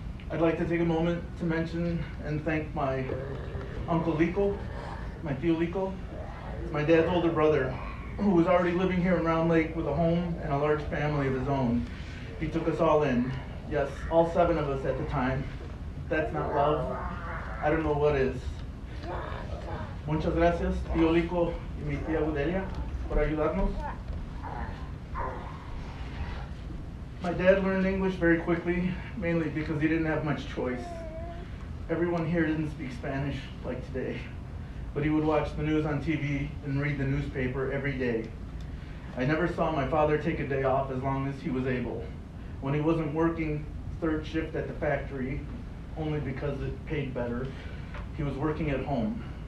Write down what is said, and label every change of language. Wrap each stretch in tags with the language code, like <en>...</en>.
<en>I'd like to take a moment to mention and thank my Uncle Lico, my Tio Lico, my dad's older brother, who was already living here in Round Lake with a home and a large family of his own. He took us all in. Yes, all 7 of us at the time. If that's not love, I don't know what is.</en> <es>Muchas gracias, Tio Lico y mi tía Budelia, por ayudarnos.</es> <en>My dad learned English very quickly, mainly because he didn't have much choice. Everyone here didn't speak Spanish like today, but he would watch the news on TV and read the newspaper every day. I never saw my father take a day off as long as he was able. When he wasn't working third shift at the factory, only because it paid better, he was working at home.</en>